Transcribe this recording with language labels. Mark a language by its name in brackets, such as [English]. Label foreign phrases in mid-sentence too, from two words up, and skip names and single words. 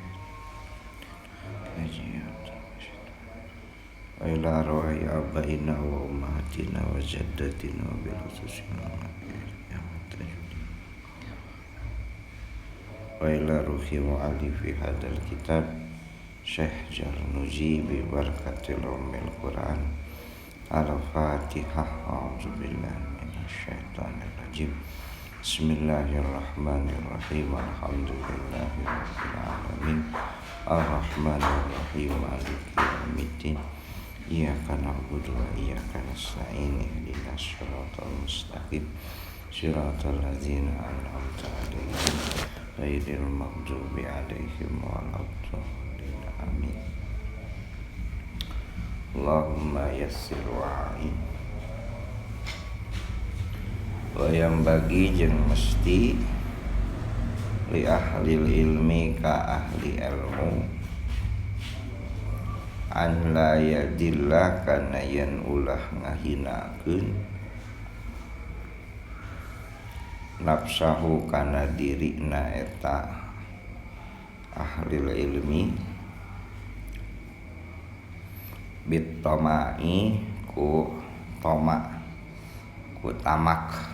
[Arabic] kaji وإلى أرواح آبائنا وأمهاتنا وجداتنا وبالخصوص وإلى روح مؤلف هذا الكتاب شيخ جرنوجي ببركة أم القرآن. Al-Fatihah. أعوذ بالله من الشيطان الرجيم بسم الله الرحمن الرحيم. الحمد لله رب العالمين. الرحمن الرحيم مالك يوم الدين. إياك نعبد وإياك نستعين. اهدنا الصراط المستقيم صراط الذين أنعمت عليهم غير المغضوب عليهم ولا الضالين. آمين اللهم يسر وأعن. وينبغي [Sundanese] jeung mesti [Arabic] لأهل العلم [Sundanese] ka ahli ilmu [Arabic] أن لا يذل [Sundanese] kana yen ulah ngahinakeun nafsahu kana dirina eta [Arabic] أهل العلم بالطمع [Sundanese] ku toma ku tamak